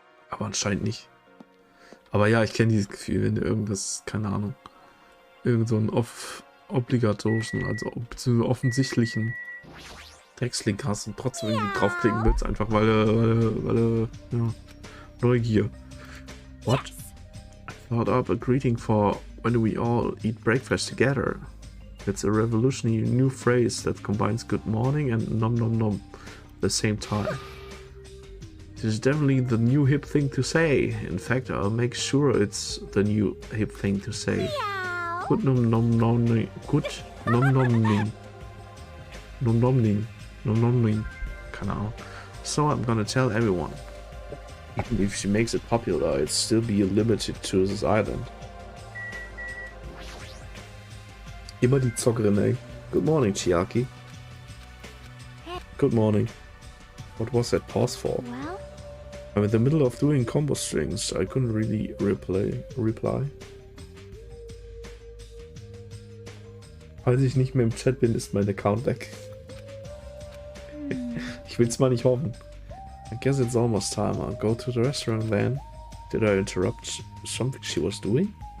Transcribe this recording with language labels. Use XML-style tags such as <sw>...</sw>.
<de>Aber anscheinend nicht. Aber ja, ich kenne dieses Gefühl, wenn du irgendwas, keine Ahnung, irgend so einen obligatorischen, also beziehungsweise offensichtlichen Dreckslink hast und trotzdem irgendwie draufklicken willst, einfach weil ja, Neugier.</de> <en>What? I thought up a greeting for when we all eat breakfast together. It's a revolutionary new phrase that combines good morning and nom nom nom at the same time. This is definitely the new hip thing to say. In fact, I'll make sure it's the new hip thing to say. Good nom nom nom ning. Good nom nom ning. Nom nom ning. Nom nom ning.</en> <de>Keine Ahnung.</de> <en>So I'm gonna tell everyone. Even if she makes it popular, it'll still be limited to this island.</en> <de>Immer die Zockerin, ey.</de> <en>Good morning, Chiaki. Good morning. What was that pause for? Well, I'm in the middle of doing combo strings. I couldn't really reply.</en> <de>Falls ich nicht mehr im Chat bin, ist mein Account weg. Ich will's mal nicht hoffen.</de> <en>I guess it's almost time. I'll go to the restaurant then. Did I interrupt something she was doing?</en>